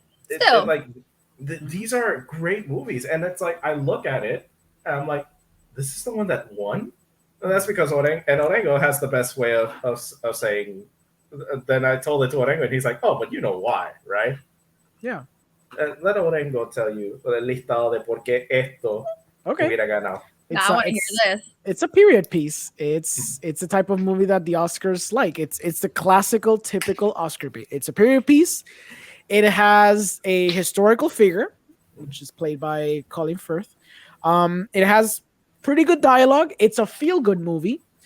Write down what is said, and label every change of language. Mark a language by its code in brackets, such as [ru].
[en] Still. these are great movies, and it's like I look at it and I'm like, this is the one that won, and that's because Orengo has the best way of saying. Then I told it to Orengo, and he's like, "Oh, but you know why, right?" Yeah. Let Orengo tell you [es] el listado de por qué esto [en] Okay. [es] hubiera ganado. [en] Now I want to hear this. It's a period piece. It's the type of movie that the Oscars like. It's the classical, typical Oscar beat. It's a period piece. It has a historical figure, which is played by Colin Firth. It has pretty good dialogue. It's a feel-good movie.